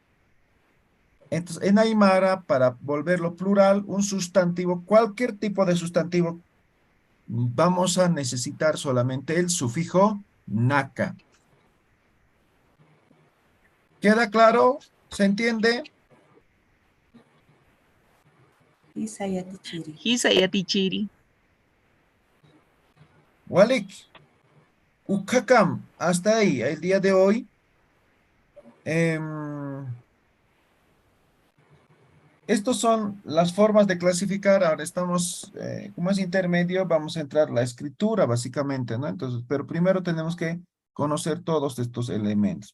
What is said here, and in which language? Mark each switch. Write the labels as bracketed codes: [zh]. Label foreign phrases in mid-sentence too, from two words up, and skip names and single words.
[es] Entonces, en Aymara, para volverlo plural, un sustantivo, cualquier tipo de sustantivo, vamos a necesitar solamente el sufijo naca. ¿Queda claro? ¿Se entiende? [ay] Isa Yatichiri. Hisa yatichiri. Walik. Ukakam, [es] hasta ahí, el día de hoy. Estos son las formas de clasificar. Ahora estamos, como es intermedio, vamos a entrar a la escritura, básicamente, ¿no? Entonces, pero primero tenemos que conocer todos estos elementos.